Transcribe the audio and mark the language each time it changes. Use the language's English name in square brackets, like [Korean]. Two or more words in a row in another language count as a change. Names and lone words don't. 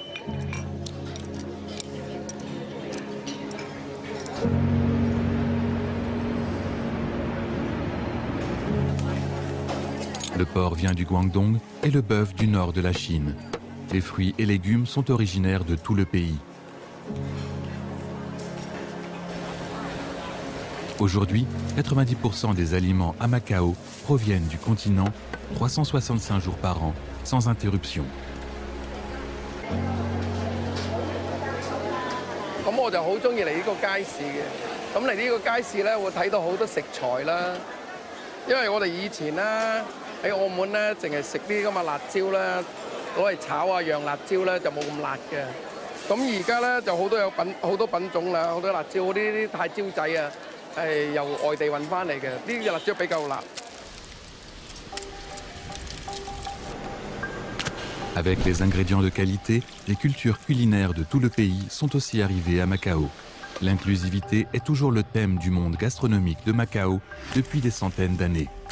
[French] Le porc vient du Guangdong et le bœuf du nord de la Chine. Les fruits et légumes sont originaires de tout le pays. Aujourd'hui, 90% des aliments à Macao proviennent du continent, 365 jours par an, sans interruption. [Cantonese] 咁我就好中意嚟呢個街市嘅。咁嚟呢個街市咧，會睇到好多食材啦。因為我哋以前咧喺澳門咧，淨係食啲咁嘅辣椒啦，攞嚟炒啊釀辣椒咧就冇咁辣嘅。咁而家咧就好多品種啦，好多辣椒，啲太椒仔啊，係由外地運翻嚟嘅。呢啲辣椒比較辣。 [French] Avec les ingrédients de qualité, les cultures culinaires de tout le pays sont aussi arrivées à Macao. L'inclusivité est toujours le thème du monde gastronomique de Macao depuis des centaines d'années.